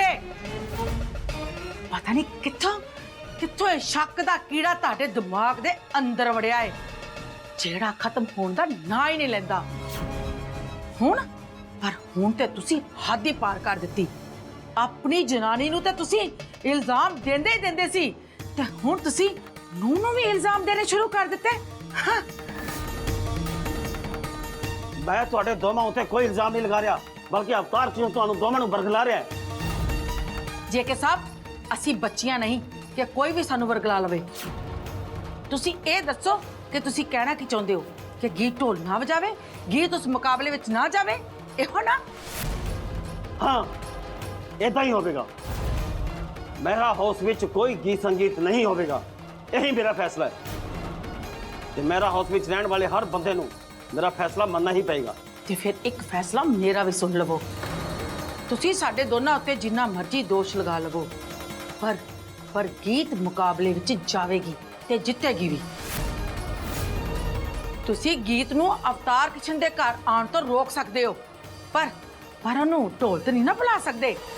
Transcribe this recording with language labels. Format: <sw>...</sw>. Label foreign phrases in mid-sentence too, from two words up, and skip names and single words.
<pa>ਪਤਾ ਨਹੀਂ ਕਿੱਥੋਂ ਇਹ ਸ਼ੱਕ ਦਾ ਕੀੜਾ ਤੁਹਾਡੇ ਦਿਮਾਗ ਦੇ ਅੰਦਰ ਵੜਿਆ ਹੈ, ਜਿਹੜਾ ਖਤਮ ਹੋਣ ਦਾ ਨਾਂ ਹੀ ਨਹੀਂ ਲੈਂਦਾ। ਹੁਣ ਤੇ ਤੁਸੀਂ ਹੱਦ ਹੀ ਪਾਰ ਕਰ ਦਿੱਤੀ। ਆਪਣੀ ਜਨਾਨੀ ਨੂੰ ਤੇ ਤੁਸੀਂ ਇਲਜ਼ਾਮ ਦਿੰਦੇ ਸੀ, ਤੇ ਹੁਣ ਤੁਸੀਂ ਨੂੰਹ ਨੂੰ ਵੀ ਇਲਜ਼ਾਮ ਦੇਣੇ ਸ਼ੁਰੂ ਕਰ ਦਿੱਤੇ। ਮੈਂ ਤੁਹਾਡੇ ਦੋਵਾਂ ਉੱਤੇ ਕੋਈ ਇਲਜ਼ਾਮ ਨਹੀਂ ਲਗਾ ਰਿਹਾ। ਬਲਕਿ ਅਵਤਾਰ ਕਿਉਂ ਤੁਹਾਨੂੰ ਦੋਵਾਂ ਨੂੰ ਬਰਗਲਾ ਰਿਹਾ ਹੈ। ਜੇਕੇ ਸਾਹਿਬ ਅਸੀਂ ਬੱਚੀਆਂ ਨਹੀਂ ਕਿ ਕੋਈ ਵੀ ਸਾਨੂੰ ਵਰਗਲਾ ਲਵੇ। ਤੁਸੀਂ ਇਹ ਦੱਸੋ ਕਿ ਤੁਸੀਂ ਕਹਿਣਾ ਕੀ ਚਾਹੁੰਦੇ ਹੋ ਕਿ ਗੀਤ ਢੋਲ ਨਾ ਵਜਾਵੇ, ਗੀਤ ਉਸ ਮੁਕਾਬਲੇ ਵਿੱਚ ਨਾ ਜਾਵੇ, ਇਹੋ ਨਾ? ਹਾਂ ਇੱਦਾਂ ਹੀ ਹੋਗਾ। ਮੇਰਾ ਹਾਊਸ ਵਿੱਚ ਕੋਈ ਗੀਤ ਸੰਗੀਤ ਨਹੀਂ ਹੋਗਾ, ਯਹੀ ਮੇਰਾ ਫ਼ੈਸਲਾ ਹੈ। ਤੇ ਮੇਰਾ ਹਾਊਸ ਵਿੱਚ ਰਹਿਣੇ ਵਾਲੇ ਹਰ ਬੰਦੇ ਨੂੰ ਮੇਰਾ ਫ਼ੈਸਲਾ ਮੰਨਣਾ ਹੀ ਪਏਗਾ। ਤੇ ਫਿਰ ਇੱਕ ਫੈਸਲਾ ਮੇਰਾ ਵੀ ਸੁਣ ਲਵੋ। ਤੁਸੀਂ ਸਾਡੇ ਦੋਨਾਂ ਉੱਤੇ ਜਿੰਨਾ ਮਰਜ਼ੀ ਦੋਸ਼ ਲਗਾ ਲਵੋ, ਪਰ ਗੀਤ ਮੁਕਾਬਲੇ ਵਿੱਚ ਜਾਵੇਗੀ ਤੇ ਜਿੱਤੇਗੀ ਵੀ। ਤੁਸੀਂ ਗੀਤ ਨੂੰ ਅਵਤਾਰ ਕਿਸ਼ਨ ਦੇ ਘਰ ਆਉਣ ਤੋਂ ਰੋਕ ਸਕਦੇ ਹੋ, ਪਰ ਉਹਨੂੰ ਢੋਲ ਤੇ ਨਹੀਂ ਨਾ ਬੁਲਾ ਸਕਦੇ।</pa>